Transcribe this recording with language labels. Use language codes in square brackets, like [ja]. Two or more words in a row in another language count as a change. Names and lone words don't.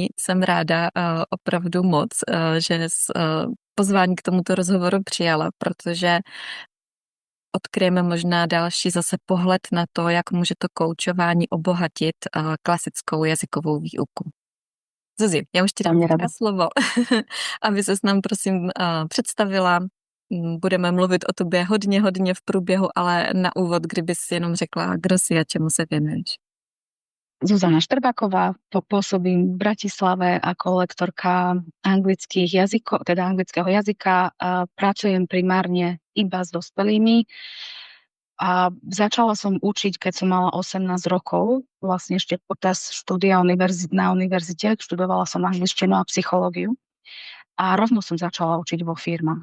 [cs] Jsem ráda opravdu moc, že jsi pozvání k tomuto rozhovoru přijala, protože odkryjeme možná další zase pohled na to, jak může to koučování obohatit klasickou jazykovou výuku. Zuzi, já už ti dám slovo, aby ses nám prosím představila. Budeme mluvit o tobě hodně v průběhu, ale na úvod, kdyby si jenom řekla, kdo jsi a čemu se věnuješ. [sk] Zuzana Štrbáková, pôsobím v Bratislave ako lektorka anglických jazykov, teda anglického jazyka. Pracujem primárne iba s dospelými. A začala som učiť, keď som mala 18 rokov, vlastne ešte počas štúdia na univerzite, študovala som angličtinu a psychológiu a rovno som začala učiť vo firmách.